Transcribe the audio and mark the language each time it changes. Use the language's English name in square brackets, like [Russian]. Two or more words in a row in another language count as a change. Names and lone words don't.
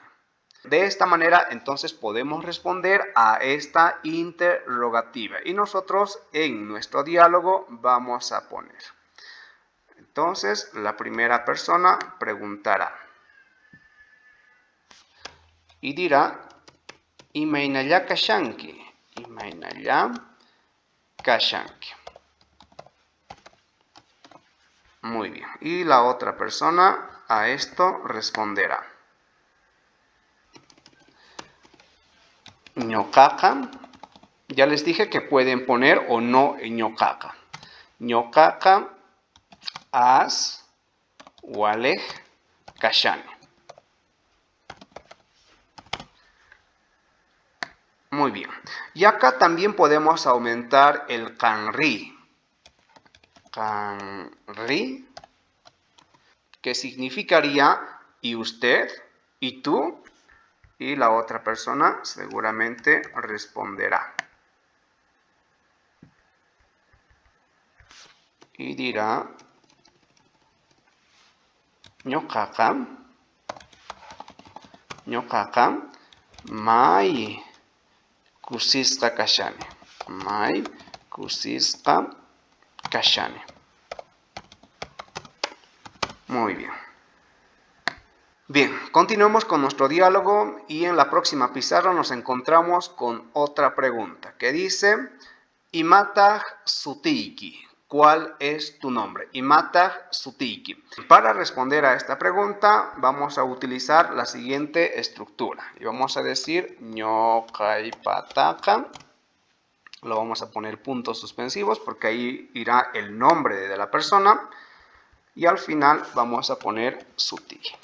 [Spanish] De esta manera, entonces, podemos responder a esta interrogativa. Y nosotros en nuestro diálogo vamos a poner. Entonces, la primera persona preguntará y dirá, [Quechua] ¿imaynalla kashanki? ¿Imaynalla kashanki? [Spanish] Muy bien. Y la otra persona a esto responderá. [Quechua] Ñoqaqa. [Spanish] Ya les dije que pueden poner o no ñoqaqa. [Quechua] Ñoqaqa as walej kashani. [Spanish] Muy bien. Y acá también podemos aumentar el kanri. [Quechua] Kanri, [Spanish] que significaría y usted, y tú, y la otra persona seguramente responderá. Y dirá, [Quechua] ñoqaqa may kusisqa kashani. May kusisqa kashani. [Spanish] Muy bien. Bien, continuemos con nuestro diálogo y en la próxima pizarra nos encontramos con otra pregunta que dice, [Quechua] Imataq sutiyki. [Spanish] ¿Cuál es tu nombre? [Quechua] Imataq sutiyki. [Spanish] Para responder a esta pregunta vamos a utilizar la siguiente estructura y vamos a decir ñoqaypataqa. Lo vamos a poner puntos suspensivos porque ahí irá el nombre de la persona y al final vamos a poner suti.